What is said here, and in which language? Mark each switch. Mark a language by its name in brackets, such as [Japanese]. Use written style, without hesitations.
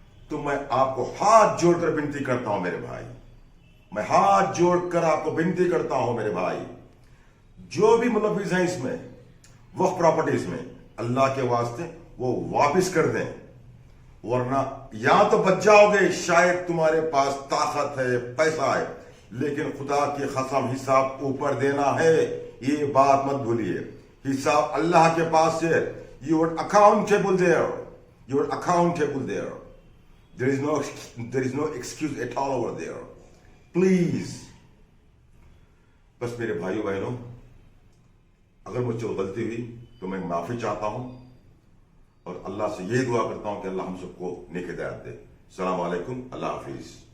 [Hindi] तो मैं आपको हाथ जोड़कर विनती करता हूं मेरे भाई, मैं हाथ जोड़कर आपको विनती करता हूं मेरे भाई, जो भी मुलविस हैं इसमें वक्फ प्रॉपर्टीज में, अल्लाह के वास्ते वो वापस कर दें, वरना या तो बच जाओगे, शायद तुम्हारे पास ताकत है, पैसा है, लेकिन खुदा की कसम हिसाब ऊपर देना है, ये बात मत भूलिए। हिसाब अल्लाह के पास है, [English] you are accountable there, you are accountable there, there is no excuse at all over there, please। [Hindi] बस मेरे भाइयों बहनों, अगर मुझसे गलती हुई तो मैं माफी चाहता हूं और अल्लाह से यही दुआ करता हूं कि अल्लाह हम सबको नेक हिदायत दे। अस्सलाम वालेकुम, अल्लाह हाफिज।